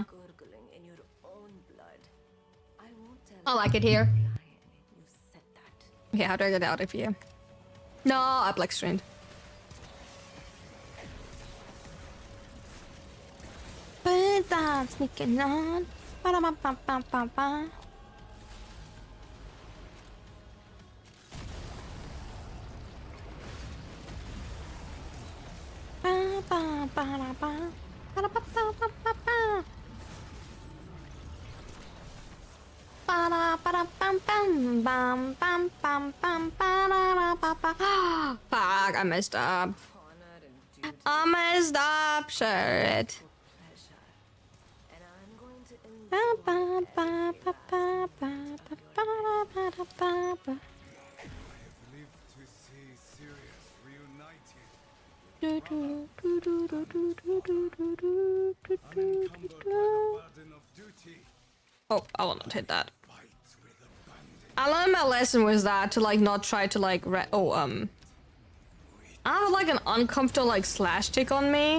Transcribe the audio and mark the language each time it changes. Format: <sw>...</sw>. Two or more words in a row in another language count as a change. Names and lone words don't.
<en>gurgling in your own blood. I won't tell I like it here. Lion you said that. Okay, how do I get out of here? No, I black screened. But that's sneaking on. Ba-da-ba-ba-ba-ba-ba. Ba-ba-ba-da-ba. Ba-da-ba-ba-ba-ba. Ba-da-ba-da-bam-bam. Bam-bam-bam-bam. Ba-da-da-ba-ba. Fuck, I messed up. Honor and duty I messed up, shit. for pleasure. And I'm going to Ba enjoy ba ba ba ba ba ba ba ba ba ba ba. I have lived to see Sirius reunited. Do do do do do do do do do do do Unencumbered by do. the burden of duty. Oh, I will not hit that. Fight with abandon. I learned my lesson was that to like not try to like I have like an uncomfortable like slash tick on me.</en>